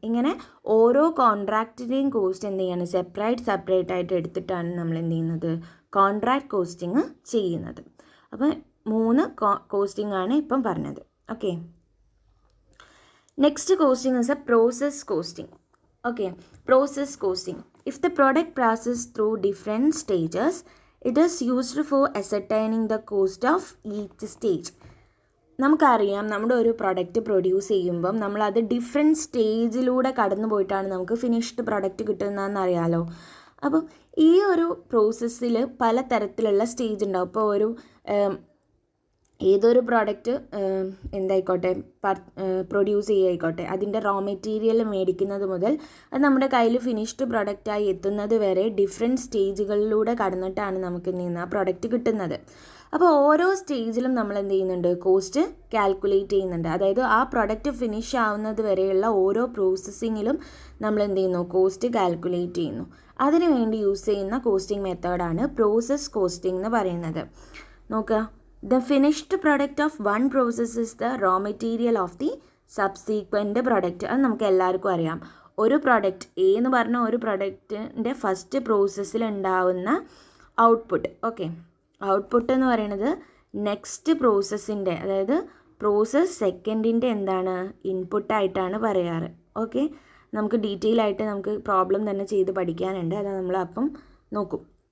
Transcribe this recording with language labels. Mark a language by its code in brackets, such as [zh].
[ml] ഇങ്ങനെ ഓരോ കോൺട്രാക്റ്റിൻ്റെയും കോസ്റ്റ് എന്ത് ചെയ്യാണ്, സെപ്പറേറ്റ് ആയിട്ട് എടുത്തിട്ടാണ് നമ്മൾ എന്ത് ചെയ്യുന്നത്, കോൺട്രാക്ട് കോസ്റ്റിംഗ് ചെയ്യുന്നത്. അപ്പം 3 കോസ്റ്റിംഗ് ആണ് ഇപ്പം പറഞ്ഞത്. Okay, [en] Next costing is a process costing. Okay, process costing. If the product passes through different stages, it is used for ascertaining the cost of each stage. [ml] നമുക്കറിയാം, നമ്മുടെ ഒരു പ്രൊഡക്റ്റ് പ്രൊഡ്യൂസ് ചെയ്യുമ്പം നമ്മളത് ഡിഫറെൻറ്റ് സ്റ്റേജിലൂടെ കടന്നു പോയിട്ടാണ് നമുക്ക് ഫിനിഷ്ഡ് പ്രൊഡക്റ്റ് കിട്ടുന്നതെന്ന് അറിയാമല്ലോ. അപ്പം ഈ ഒരു പ്രോസസ്സിൽ പല തരത്തിലുള്ള സ്റ്റേജ് ഉണ്ടാവും. ഇപ്പോൾ ഏതൊരു പ്രോഡക്റ്റ് എന്തായിക്കോട്ടെ, പ്രൊഡ്യൂസ് ചെയ്യുകയായിക്കോട്ടെ, അതിൻ്റെ റോ മെറ്റീരിയൽ മേടിക്കുന്നത് മുതൽ അത് നമ്മുടെ കയ്യിൽ ഫിനിഷ്ഡ് പ്രൊഡക്റ്റായി എത്തുന്നത് വരെ ഡിഫറെൻറ്റ് സ്റ്റേജുകളിലൂടെ കടന്നിട്ടാണ് നമുക്ക് എന്ത് ചെയ്യുന്നത്, ആ പ്രൊഡക്റ്റ് കിട്ടുന്നത്. അപ്പോൾ ഓരോ സ്റ്റേജിലും നമ്മൾ എന്ത് ചെയ്യുന്നുണ്ട്, കോസ്റ്റ് കാൽക്കുലേറ്റ് ചെയ്യുന്നുണ്ട്. അതായത് ആ പ്രൊഡക്റ്റ് ഫിനിഷ് ആവുന്നത് വരെയുള്ള ഓരോ പ്രോസസ്സിങ്ങിലും നമ്മൾ എന്ത് ചെയ്യുന്നു, കോസ്റ്റ് കാൽക്കുലേറ്റ് ചെയ്യുന്നു. അതിനു വേണ്ടി യൂസ് ചെയ്യുന്ന കോസ്റ്റിംഗ് മെത്തേഡാണ് പ്രോസസ് കോസ്റ്റിംഗ് എന്ന് പറയുന്നത്. [en] നോക്കുക, the finished product of one process is the raw material of the subsequent product. [ml] അത് നമുക്ക് എല്ലാവർക്കും അറിയാം. ഒരു പ്രൊഡക്റ്റ് എന്ന് പറഞ്ഞ ഒരു പ്രൊഡക്റ്റിൻ്റെ ഫസ്റ്റ് പ്രോസസ്സിൽ ഉണ്ടാവുന്ന ഔട്ട്പുട്ട്. ഓക്കെ, ഔട്ട്പുട്ട് എന്ന് പറയുന്നത് നെക്സ്റ്റ് പ്രോസസ്സിൻ്റെ, അതായത് പ്രോസസ്സ് സെക്കൻഡിൻ്റെ ഇൻപുട്ടായിട്ടാണ് പറയാറ്. ഓക്കെ, നമുക്ക് ഡീറ്റെയിൽ ആയിട്ട് നമുക്ക് പ്രോബ്ലം തന്നെ ചെയ്ത് പഠിക്കാനുണ്ട്, അത് നമ്മൾ അപ്പം നോക്കും.